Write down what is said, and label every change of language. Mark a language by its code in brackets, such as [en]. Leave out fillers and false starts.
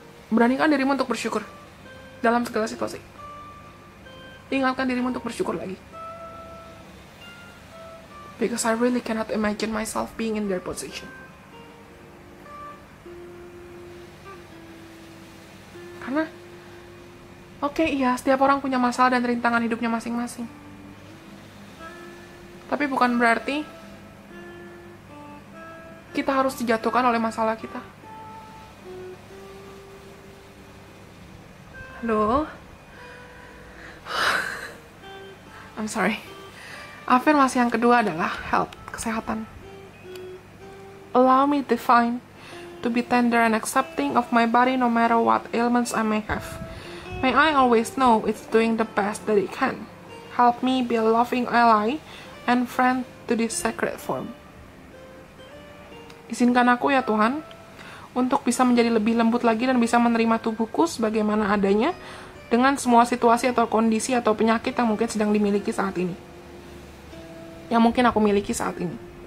[id] Beranikan dirimu untuk bersyukur dalam segala situasi. Ingatkan dirimu untuk bersyukur lagi. [en] Because I really cannot imagine myself being in their position. [id] Karena, oke, iya, setiap orang punya masalah dan rintangan hidupnya masing-masing. Tapi bukan berarti kita harus dijatuhkan oleh masalah kita. Halo? [en] I'm sorry. [id] Afirmasi yang kedua adalah health, kesehatan. [en] Allow me to be tender and accepting of my body no matter what ailments I may have. May I always know it's doing the best that it can. Help me be a loving ally and friend to this sacred form. [id] Izinkan aku ya Tuhan, untuk bisa menjadi lebih lembut lagi dan bisa menerima tubuhku sebagaimana adanya, dengan semua situasi atau kondisi atau penyakit yang mungkin sedang dimiliki saat ini. Yang mungkin aku miliki saat ini.